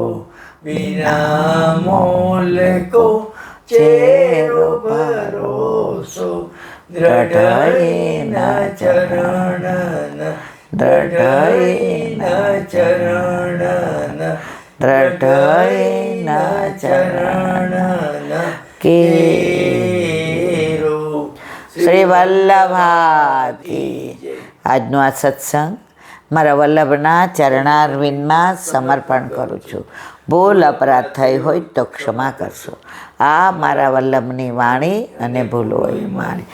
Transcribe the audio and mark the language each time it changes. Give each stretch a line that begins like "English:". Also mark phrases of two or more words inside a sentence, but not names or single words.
Braj: बिना मोल को चेरो भरोसो दृढ़ चरण दृढ़ चरण दृढ़ चरण केरो।
Gujarati: શ્રી વલ્લભાથી આજનો આ સત્સંગ મારા વલ્લભના ચરણારવિંદમાં સમર્પણ કરું છું। ભૂલ અપરાધ થઈ હોય તો ક્ષમા કરશો। આ મારા વલ્લભની વાણી અને ભૂલ હોય વાણી।